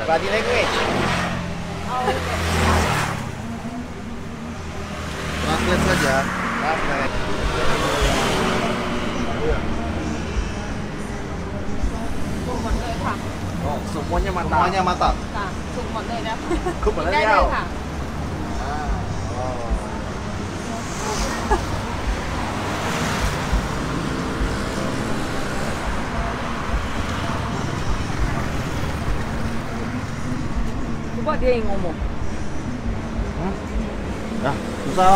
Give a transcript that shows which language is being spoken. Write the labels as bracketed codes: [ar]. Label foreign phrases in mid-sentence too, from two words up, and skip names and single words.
[en] body language. [id] Translate saja. semuanya matang. Semuanya matang. [th] ค่ะสุกหมดเลยนะ คุกหมด กิน แล้ว ได้ เจ้า เลยค่ะ [id] Coba dia yang ngomong. Nah, susah.